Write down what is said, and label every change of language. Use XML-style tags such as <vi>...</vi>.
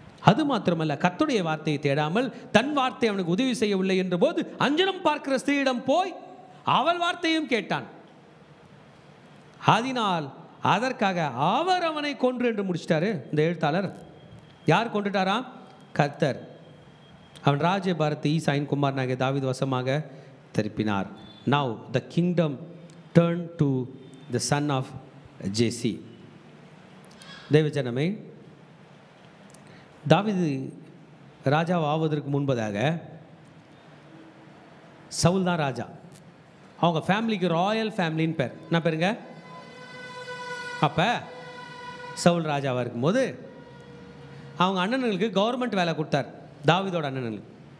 <ta>அது மாத்திரமல்ல, கர்த்தருடைய வார்த்தையை தேடாமல் தன் வார்த்தை அவனுக்கு உதவி செய்யவில்லை என்ற போது அஞ்சனம் பார்க்கிற ஸ்திரீயிடம் போய் அவள் வார்த்தையும் கேட்டான். அதனால் அதற்காக அவர் அவனை கொன்று என்று முடிச்சிட்டாரு இந்த எழுத்தாளர். யார் கொண்டுட்டாராம்? கர்த்தர். அவன் ராஜ்யபாரத்தை ஈசாயின் குமாரனாகிய தாவீது வசமாக திருப்பினார்.</ta> <en>Now the kingdom turned to the son of Jesse.</en> <ta>தேவஜனமே, தாவீது ராஜா ஆவதற்கு முன்பதாக சவுல் தான் ராஜா. அவங்க ஃபேமிலிக்கு ராயல் ஃபேமிலின்னு பேர். என்ன பேருங்க? அப்போ சவுல் ராஜாவாக இருக்கும்போது அவங்க அண்ணனுங்களுக்கு கவர்மெண்ட் வேலை கொடுத்தார். தாவீதோட அண்ணனுங்களுக்கு.</ta>